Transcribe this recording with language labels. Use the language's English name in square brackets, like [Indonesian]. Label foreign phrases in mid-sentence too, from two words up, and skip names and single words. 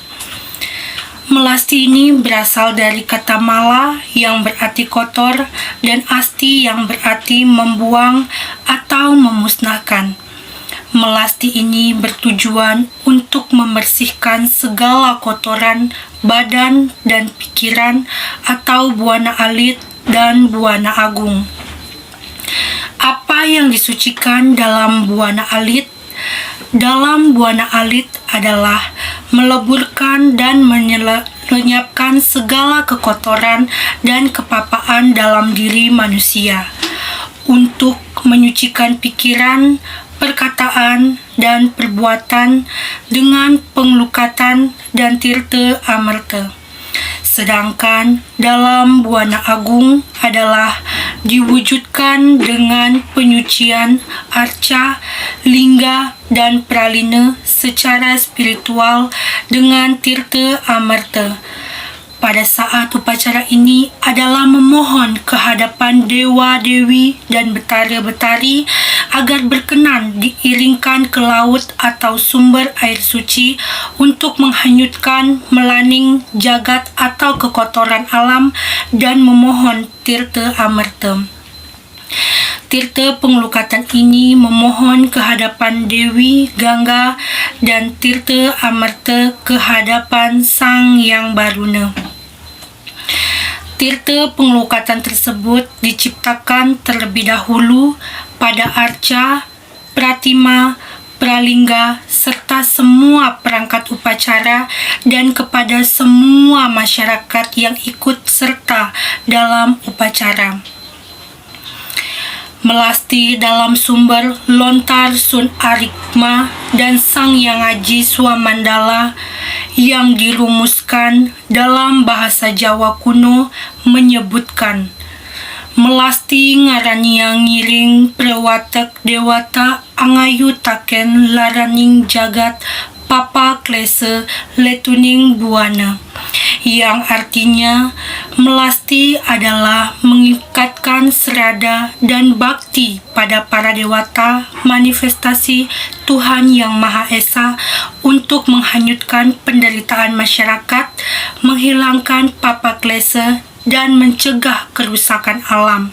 [Indonesian] Melasti ini berasal dari kata mala yang berarti kotor dan asti yang berarti membuang atau memusnahkan. Melasti ini bertujuan untuk membersihkan segala kotoran badan dan pikiran atau buana alit dan buana agung. Apa yang disucikan dalam buana alit? Dalam buana alit adalah meleburkan dan melenyapkan segala kekotoran dan kepapaan dalam diri manusia, untuk menyucikan pikiran, perkataan, dan perbuatan dengan penglukatan dan tirta amerta. Sedangkan dalam Buana Agung adalah diwujudkan dengan penyucian arca, lingga, dan pralina secara spiritual dengan tirta amerta. Pada saat upacara ini adalah memohon kehadapan dewa-dewi dan betara-betari agar berkenan diiringkan ke laut atau sumber air suci untuk menghanyutkan melaning jagat atau kekotoran alam dan memohon tirta amerta. Tirta penglukatan ini memohon kehadapan Dewi Gangga dan tirta amerta kehadapan Sang Yang Baruna. Tirta penglukatan tersebut diciptakan terlebih dahulu pada arca, pratima, pralingga, serta semua perangkat upacara dan kepada semua masyarakat yang ikut serta dalam upacara. Melasti dalam sumber lontar Sun Arikma dan Sang Yang Aji Swamandala yang dirumuskan dalam bahasa Jawa kuno menyebutkan [Kawi] melasti ngaraniang ngiring prewatek dewata angayu taken laraning jagat papa klese letuning buana, [Indonesian] yang artinya melasti adalah mengikatkan serada dan bakti pada para dewata manifestasi Tuhan Yang Maha Esa untuk menghanyutkan penderitaan masyarakat, menghilangkan papa klese, dan mencegah kerusakan alam.